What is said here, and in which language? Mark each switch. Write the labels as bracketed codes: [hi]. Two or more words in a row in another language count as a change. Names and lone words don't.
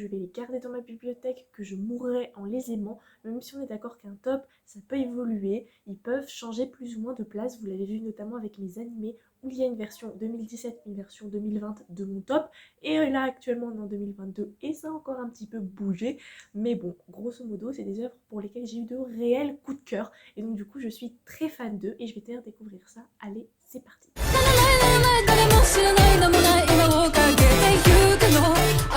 [fr] vais les garder dans ma bibliothèque, que je mourrai en les aimant, même si on est d'accord qu'un top, ça peut évoluer, ils peuvent changer plus ou moins de place, vous l'avez vu notamment avec mes animés, où il y a une version 2017, une version 2020 de mon top, et là actuellement on est en 2022, et ça a encore un petit peu bougé, mais bon, grosso modo, c'est des œuvres pour lesquelles j'ai eu de réels coups de cœur, et donc du coup je suis très fan d'eux, et je vais te faire découvrir ça, allez, c'est parti. [ja] 誰も知らない名もない今をかけてゆくのあの